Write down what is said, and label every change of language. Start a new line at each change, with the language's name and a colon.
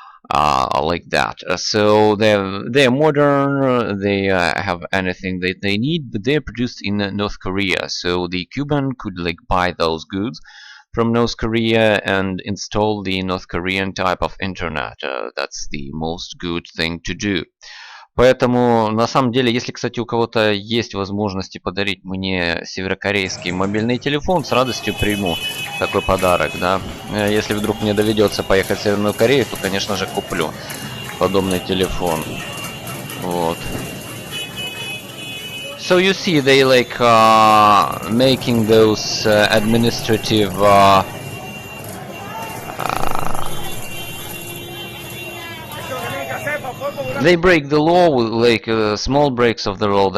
English: Like that. So they're modern, they have anything that they need, but they're produced in North Korea. So the Cuban could like buy those goods from North Korea and install the North Korean type of internet. That's the most good thing to do.
Russian: Поэтому, на самом деле, если, кстати, у кого-то есть возможности подарить мне северокорейский мобильный телефон, с радостью приму такой подарок, да. Если вдруг мне доведется поехать в Северную Корею, то, конечно же, куплю подобный телефон. Вот.
English: So you see, they like making those administrative they break the law with like small breaks of the law.